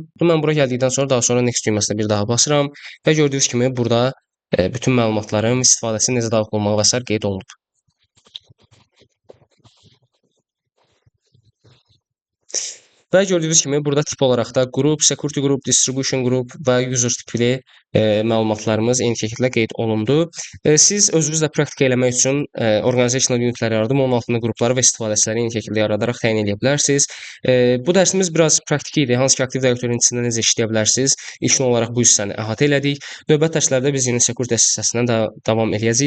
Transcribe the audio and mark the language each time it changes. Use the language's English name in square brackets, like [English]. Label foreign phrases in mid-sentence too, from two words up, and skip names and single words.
[Azerbaijani] Mən bura gəldikdən sonra daha sonra next düyməsinə bir daha basıram və gördüyünüz kimi burada bütün məlumatlarım, istifadəçinin necə daxil olmağı və sair qeyd olunub. Və gördüyünüz kimi burada tip olaraq da qrup, [English] security group, distribution group [Azerbaijani] və user tipli məlumatlarımız eyni şəkildə qeyd olundu. Siz özünüzlə praktika eləmək üçün [English] organizational unitlər [Azerbaijani] yaradım, onun altında qrupları və istifadəçiləri eyni şəkildə yaradaraq təyin edə bilərsiniz. Bu dərsimiz biraz praktiki idi. Hansı ki, aktiv direktorun içində necə işləyə bilərsiniz? İlkin olaraq bu hissəni əhatə elədik. Növbəti dərslərdə biz yeni security hissəsindən davam eləyəcəyik.